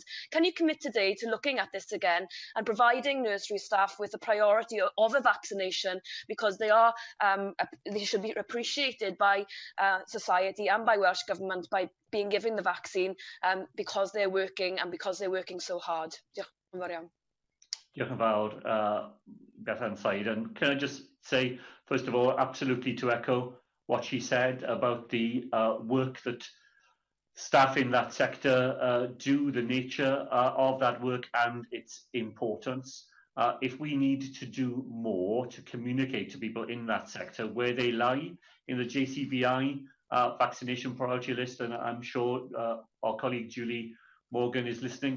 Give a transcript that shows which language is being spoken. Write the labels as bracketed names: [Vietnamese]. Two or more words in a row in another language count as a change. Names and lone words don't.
[English] Can you commit today to looking at this again and providing nursery staff with the priority of a vaccination, because they should be appreciated by society and by Welsh Government by being given the vaccine because they're working and because they're working so hard. [Welsh] Diolch yn fawr iawn. Diolch yn fawr, Bethan Syed. [English] And can I just say, first of all, absolutely to echo what she said about the work that staff in that sector do, the nature of that work and its importance. If we need to do more to communicate to people in that sector where they lie in the JCVI vaccination priority list, and I'm sure our colleague Julie Morgan is listening.